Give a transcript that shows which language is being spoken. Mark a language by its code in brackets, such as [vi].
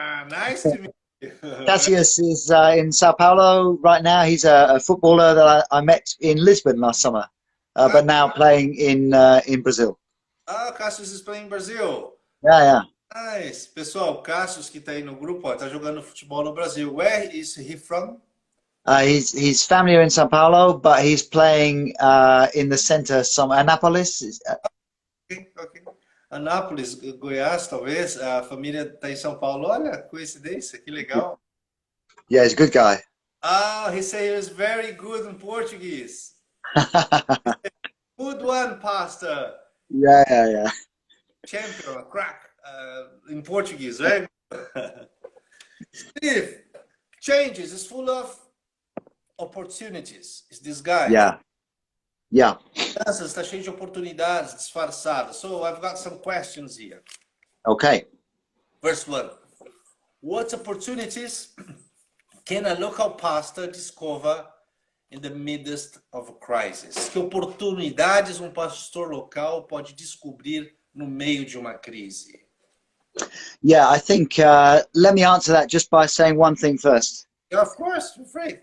[en] Nice to meet you. Cassius is in Sao Paulo right now. He's a footballer that I met in Lisbon last summer, but now playing in Brazil. Cassius is playing in Brazil. Yeah. Nice. [pt] Pessoal, Cassius que está aí no grupo, está jogando futebol no Brasil. [en] Where is he from? His family are in Sao Paulo, but he's playing in the center, some Anápolis. [pt] Okay. Anápolis, Goiás, talvez. A família está em São Paulo. Olha, coincidência, que legal. [en] Yeah, he's a good guy. He said he was very good in Portuguese. Good one, pastor. Yeah. Champion, crack. In Portuguese, right? Steve, changes is full of opportunities. Is this guy? Yeah. [pt] Mudanças está cheio de oportunidades disfarçadas. [en] So I've got some questions here. Okay. First one. What opportunities can a local pastor discover in the midst of a crisis? [pt] Que oportunidades um pastor local pode descobrir no meio de uma crise? [en] Yeah, I think let me answer that just by saying one thing first. Yeah, of course, you're free.